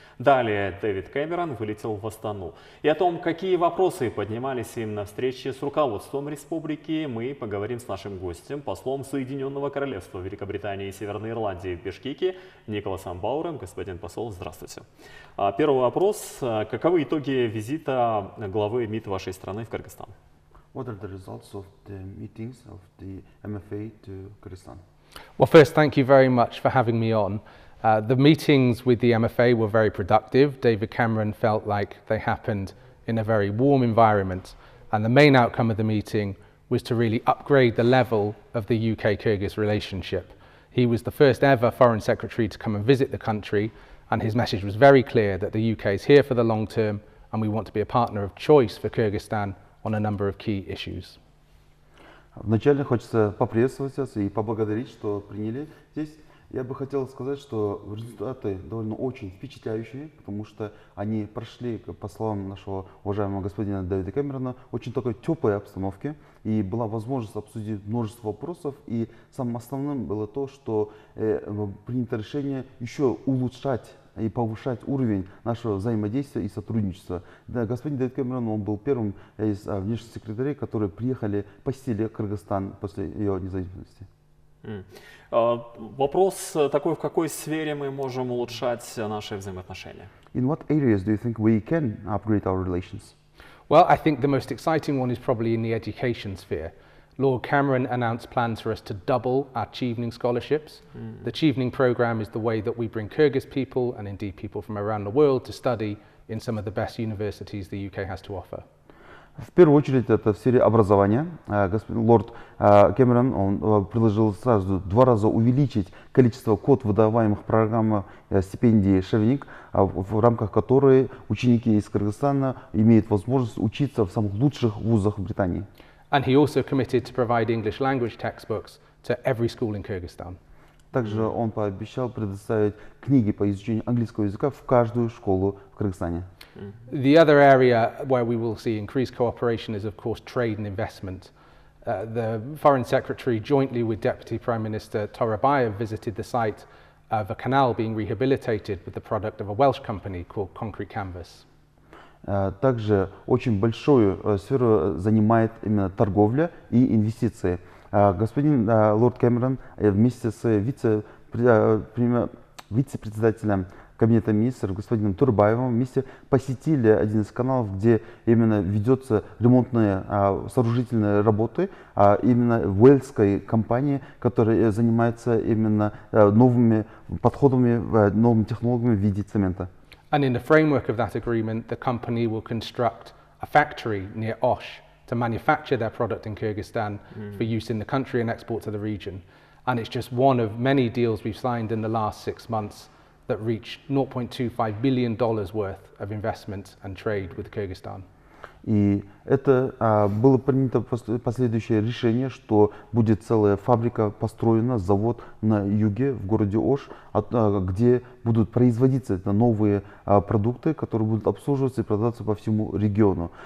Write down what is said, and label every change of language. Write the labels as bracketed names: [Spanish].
[Russian] Далее Дэвид Кэмерон вылетел в Астану. И о том, какие вопросы поднимались им на встрече с руководством республики, мы поговорим с нашим гостем, послом Соединенного Королевства Великобритании и Северной Ирландии в Бишкеке Николасом Бауром. Господин посол, здравствуйте. Первый вопрос. Каковы итоги визита главы МИД вашей страны в Кыргызстан? [English] What are the results of the meetings of the MFA to Kyrgyzstan? Well, first, thank you very much for having me on. The meetings with the MFA were very productive. David Cameron felt like they happened in a very warm environment, and the main outcome of the meeting was to really upgrade the level of the UK-Kyrgyz relationship. He was the first ever Foreign Secretary to come and visit the country, and his message was very clear that the UK is here for the long term, and we want to be a partner of choice for Kyrgyzstan on a number of key issues. [Russian] Вначале хочется поприветствовать вас и поблагодарить, что приняли здесь. Я бы хотел сказать, что результаты довольно очень впечатляющие, потому что они прошли, по словам нашего уважаемого господина Дэвида Кэмерона, очень такой теплой обстановке, и была возможность обсудить множество вопросов, и самым основным было то, что принято решение еще улучшать и повышать уровень нашего взаимодействия и сотрудничества. Да, господин Дэвид Кэмерон, он был первым из внешних секретарей, которые приехали, посетили Кыргызстан после ее независимости. Вопрос такой, в какой сфере мы можем улучшать наши взаимоотношения? [English] In what areas do you think we can upgrade our relations? Well, I think the most exciting one is probably in the education sphere. Lord Cameron announced plans for us to double our Chevening scholarships. The Chevening programme is the way that we bring Kyrgyz people and indeed people from around the world to study in some of the best universities the UK has to offer. [Russian] В первую очередь это в сфере образования. Лорд Кэмерон он предложил сразу 2 раза увеличить количество квот выдаваемых программ стипендии «Шевник», в рамках которой ученики из Кыргызстана имеют возможность учиться в самых лучших вузах Британии. [English] And he also committed to provide English language textbooks to every school in Kyrgyzstan. [Russian] Также он пообещал предоставить книги по изучению английского языка в каждую школу в Кыргызстане. [English] The other area where we will see increased cooperation is, of course, trade and investment. The Foreign Secretary, jointly with Deputy Prime Minister Torabayev, visited the site of a canal being rehabilitated with the product of a Welsh company called Concrete Canvas. [Russian] Также очень большую сферу занимает именно торговля и инвестиции. Господин лорд Кэмерон вместе с вице-председателем кабинета министров господином Турбаевым вместе посетили один из каналов, где именно ведется ремонтные сооружительные работы, именно уэльской компании, которая занимается именно новыми подходами, новыми технологиями в виде цемента. [English] And in the framework of that agreement, the company will construct a factory near Osh to manufacture their product in Kyrgyzstan for use in the country and export to the region. And it's just one of many deals we've signed in the last 6 months that reach $0.25 billion worth of investment and trade with Kyrgyzstan. [Russian] И это было принято последующее решение, что будет целая фабрика построена, завод на юге, в городе Ош, где будут производиться новые продукты, которые будут обслуживаться и продаваться по всему региону.